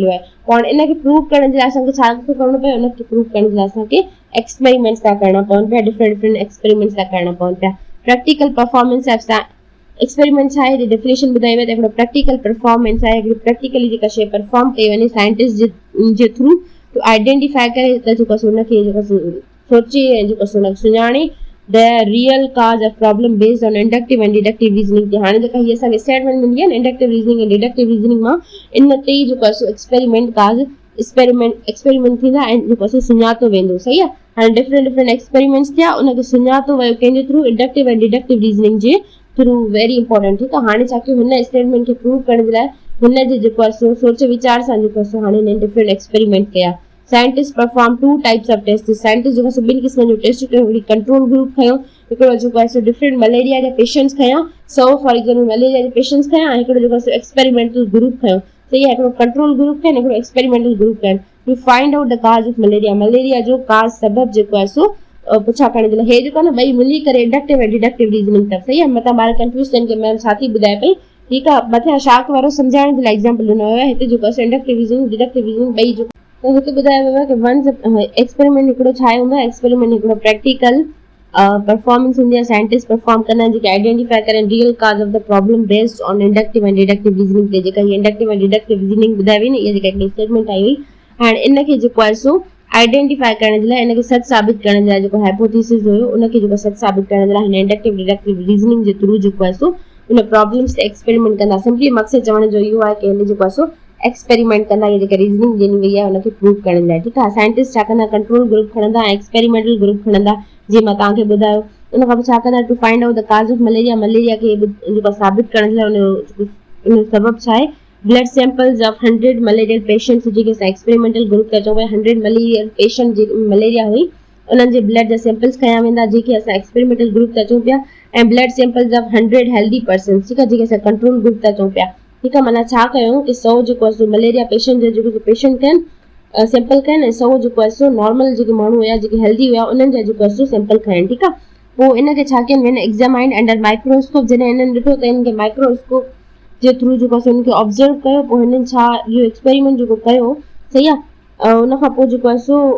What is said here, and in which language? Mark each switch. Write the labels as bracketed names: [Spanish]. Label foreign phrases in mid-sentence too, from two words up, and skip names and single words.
[Sindhi] मिलियो आहे हाणे इनखे प्रूव करण जे लाइ असांखे छा करणो पियो उनखे प्रूव करण जे लाइ असांखे एक्सपेरिमेंट्स था करणा पवनि पिया डिफरेंट एक्सपेरिमेंट्स था करणा पवनि पिया [English] practical performance experiment [Sindhi] छा आहे डेफिनेशन ॿुधाई वई त हिकिड़ो [English] practical performance [Sindhi] आहे हिकिड़ी प्रैक्टिकली जेका शइ परफॉर्म कई वञे साइंटिस्ट जे [English] through to identify [Sindhi] करे त जेको आहे हुनखे जेको सोचे ऐं जेको आहे सुञाणे [English] the real cause of problem based on inductive and deductive reasoning [Sindhi] ते हाणे जेका हीअ असांखे स्टेटमेंट मिली आहे न [English] inductive reasoning [Sindhi] ऐं [English] deductive reasoning [Sindhi] मां इन ते ई जेको आहे एक्सपेरिमेंट थींदा ऐं जेको आहे सुञातो वेंदो सही आहे हाणे [English] different experiments [Sindhi] थिया उनखे सुञातो वियो कंहिंजे थ्रू इंडक्टिव ऐं [English] deductive reasoning [Sindhi] जे थ्रू [English] very important [Sindhi] ठीकु आहे हाणे छा कयो हिन स्टेटमेंट खे प्रूव करण जे लाइ हिन जे जेको आहे सोच वीचार सां जेको आहे हाणे हिन [English] different experiment [Sindhi] कया [English] scientist perform two types of test [Sindhi] साइंटिस्ट जेको आहे ॿिनि क़िस्मनि जो टेस्ट कयो हिकिड़ी [English] control group [Sindhi] खयो हिकिड़ो जेको आहे डिफरेंट मलेरिया जा पेशेंट्स खया 100 [English] for example [Sindhi] मलेरिया जे पेशेंट्स खया ऐं हिकिड़ो जेको आहे [English] experimental group [Sindhi] खयो सही आहे हिकिड़ो [English] control group [Sindhi] खयो हिकिड़ो [English] experimental group [Sindhi] खयो [English] to find out the cause of [Sindhi] मलेरिया जो काज सबबु जेको आहे सो पुछा करण जे लाइ हे जेको आहे न ॿई मिली करे इंडक्टिव ऐं [English] deductive reasoning [Sindhi] अथव सही आहे मथां ॿार कंफ्यूज़ थियनि कि मैम छा थी ॿुधाए पई ठीकु आहे मथां शार्क वारो सम्झाइण जे लाइ एग्जाम्पल ॾिनो वियो आहे हिते जेको आहे [English] inductive reasoning deductive reasoning [Sindhi] ॿई जो त हिते ॿुधायो वियो आहे कि [English] once experiment [Sindhi] हिकिड़ो छा हूंदो आहे एक्सपेरिमेंट हिकिड़ो [English] practical performance [Sindhi] हूंदी आहे [English] scientist perform [Sindhi] कंदा आहिनि जेके आइडेंटिफाई कनि [English] real cause of the problem based on inductive and deductive reasoning [Sindhi] ते जेका हीअ इंडक्टिव ऐं [English] deductive reasoning [Sindhi] ॿुधाई वई न इहा जेका हिकिड़ी स्टेटमेंट आई हुई हाणे इनखे जेको आहे सो आइडेंटिफाई करण जे लाइ इनखे सच साबित करण जे लाइ जेको हाइपोथेसिस हुयो उनखे जेको सच साबित करण जे लाइ हिन [English] inductive deductive reasoning [Sindhi] जे थ्रू जेको आहे सो उन प्रॉब्लम्स ते एक्सपेरिमेंट कंदा सिंपली मक़सदु चवण जो इहो आहे कि हिन जेको आहे सो एक्सपेरिमेंट कंदा इहा जेका रीज़निंग ॾिनी वई आहे उनखे प्रूव करण लाइ ठीकु आहे साइंटिस्ट छा कंदा [English] control group [Sindhi] खणंदा ऐं [English] experimental group [Sindhi] खणंदा जीअं मां तव्हांखे ॿुधायो उन खां पोइ छा कंदा [English] to find out the cause of malaria [Sindhi] खे जेको साबित करण जे लाइ उन सबबु छा आहे [English] blood samples of 100 malarial patients [Sindhi] जेके असां [English] experimental group [Sindhi] था चऊं [English] 100 malarial [Sindhi] पेशेंट जे मलेरिया हुई उन्हनि जे ब्लड जा सैंपल्स खया वेंदा जेके असां [English] experimental group [Sindhi] था चऊं पिया ऐं [English] blood samples of 100 healthy persons [Sindhi] ठीकु आहे जेके असां [English] control group [Sindhi] था चऊं पिया ठीकु आहे माना छा कयूं कि 100 जेको आहे मलेरिया पेशेंट जो जेको पेशेंट कनि सैंपल कनि ऐं 100 जेको आहे नॉर्मल जेके माण्हू हुया जेके हेल्दी हुया उन्हनि जा जेको आहे सैंपल खयनि ठीकु आहे पोइ इनखे छा कनि हिन [English] examined under microscope [Sindhi] जॾहिं हिननि ॾिठो त हिनखे माइक्रोस्कोप जे थ्रू जेको आहे हुनखे ऑब्ज़र्व कयो पोइ हिननि छा इहो एक्सपेरिमेंट जेको कयो सही आहे उन खां पोइ जेको आहे